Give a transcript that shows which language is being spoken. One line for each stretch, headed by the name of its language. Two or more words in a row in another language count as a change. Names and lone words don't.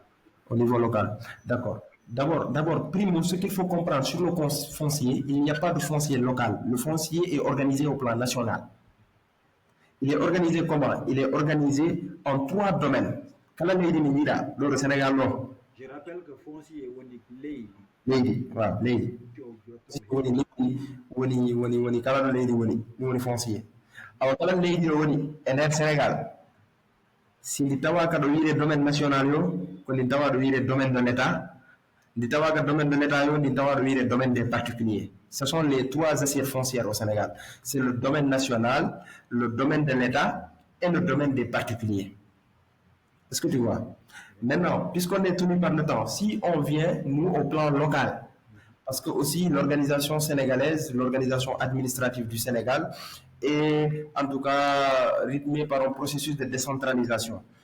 French: Au niveau local, d'accord. D'abord, primo, ce qu'il faut comprendre sur le foncier, il n'y a pas de foncier local. Le foncier est organisé au plan national. Il est organisé comment? Il est organisé en 3 domaines. Le Sénégal, non. Je rappelle que foncier est unique.
Fula: Leydi, voilà, leydi. Woni kala ɗo leydi woni foncier. Awa kala leydi ɗo woni e nder Sénégal. Si ndi tawa ka ɗo wiire
French: domaine national
Fula: yo, ko ndi tawa ɗo wiire
French: domaine de l'État.
Fula: Ndi tawa ka
French: domaine de l'État
Fula: yo, ndi tawa ɗo wiire
French: domaine des particuliers. Ce sont les 3 assiettes foncières au Sénégal. C'est le domaine national, le domaine de l'État et le domaine des particuliers. Est-ce que tu vois? Maintenant, puisqu'on est tenu par le temps, si on vient, nous, au plan local, parce que aussi l'organisation sénégalaise, l'organisation administrative du Sénégal est en tout cas rythmée par un processus de décentralisation.